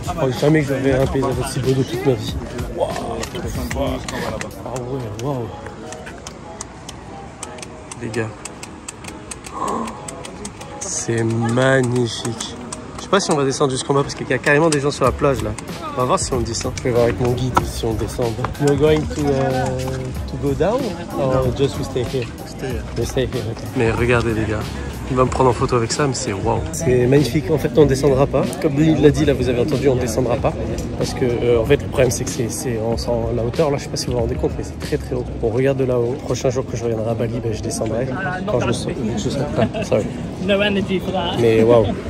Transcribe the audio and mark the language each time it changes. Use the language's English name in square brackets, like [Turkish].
[French] Je crois jamais que je verrai un paysage aussi beau de toute ma vie. Waouh, ah ouais, waouh. Les gars, c'est magnifique. Je sais pas si on va descendre jusqu'en bas parce qu'il y a carrément des gens sur la plage là. On va voir si on descend. Je vais voir avec mon guide si on descend. [English] You're going to go down or just we stay here? We stay here, okay. [French] Mais regardez les gars. Il va me prendre en photo avec ça, mais c'est waouh. C'est magnifique. En fait, on ne descendra pas. Comme il l'a dit, là, vous avez entendu, on ne descendra pas. Parce que, en fait, le problème, c'est que on sent la hauteur. Là, je sais pas si vous vous rendez compte, mais c'est très très haut. On regarde de là-haut. Le prochain jour que je reviendrai à Bali, ben, je descendrai. Quand je serai prêt. [English] Sorry. [French] Mais waouh.